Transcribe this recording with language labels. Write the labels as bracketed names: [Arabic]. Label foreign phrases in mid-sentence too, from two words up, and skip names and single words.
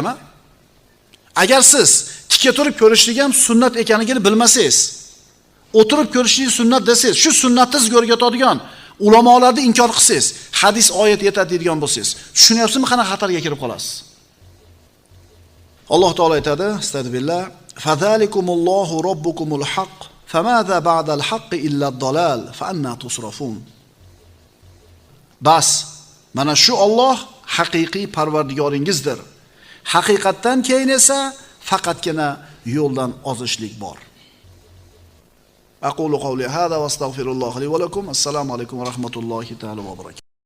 [Uzbek] Agar siz tikka turib ko'rishlik ham sunnat ekanligini bilmasangiz, o'tirib ko'rishlik sunnat desangiz, shu sunnatni sizga o'rgatadigan ulamolarni inkor qilsangiz, hadis oyat yetadi deydigan bo'lsangiz, tushunyapsizmi qanaqa xatarga kirib qolasiz? Alloh taolo aytadi, [Arabic] أستغفر الله فذلكم الله ربكم الحق فماذا بعد الحق إلا الضلال فأنى تصرفون. [Uzbek] Bas, mana shu Alloh haqiqiy parvardigoringizdir. Haqiqatdan keyin esa faqatgina yo'ldan ozishlik bor. [Arabic] أقول قولي هذا وأستغفر الله لي ولكم. السلام عليكم ورحمة الله تعالى وبركاته.